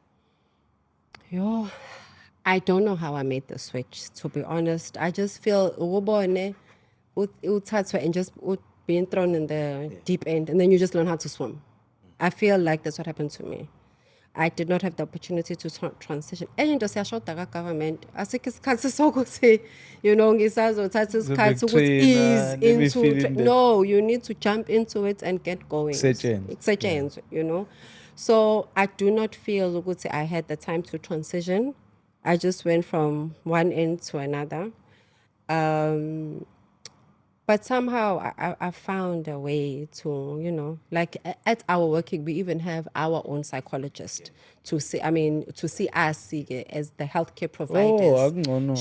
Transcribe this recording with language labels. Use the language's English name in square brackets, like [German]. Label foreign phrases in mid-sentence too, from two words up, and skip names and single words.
[English] Yo, I don't know how I made the switch, to be honest. I just feel and just being thrown in the deep end, and then you just learn how to swim. I feel like that's what happened to me. I did not have the opportunity to transition. And into [Zulu] siyashoda government, asikho isikhathi sokuthi, [English] you know, [Zulu] ngisazothatha isikhathi ukuthi [English] ease into it. No, you need to jump into it and get going. Kusetshenzwe, you know. So I do not feel ukuthi I had the time to transition. I just went from one end to another. But somehow I found a way to, you know, like at our working, we even have our own psychologist to see us as the healthcare providers.